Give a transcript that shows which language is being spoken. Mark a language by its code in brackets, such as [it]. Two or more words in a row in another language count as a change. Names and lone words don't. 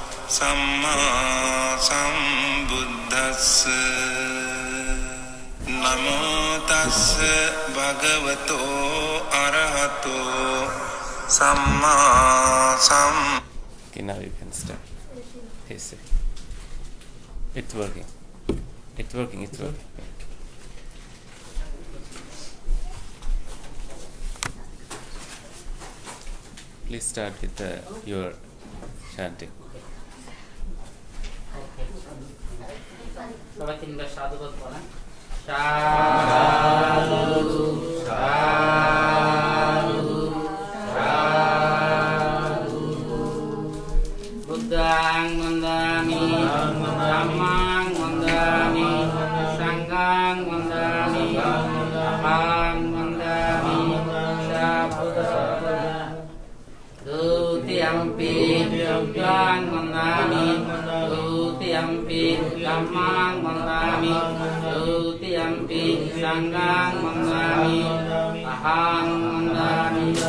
[pi] සම්මා සම්බුද්දස්ස නමෝ තස්ස භගවතෝ අරහතෝ සම්මා සම්. [en] Okay, now you can start. Yes, it's working. It's working. It's working. Please start with your chanting. [bn] সবাই তিনবার সাধুবাদ বলেন। [pi] সাধু সাধু সাধু। বুদ্ধাং বন্দামি ধম্মাং বন্দামি সংঘাং বন্দামি মহাং বন্দামি Dutiyampi Buddhang Mandami Dutiyampi Dhammang Mandami Dutiyampi Sanghang Mandami Ahang Mandami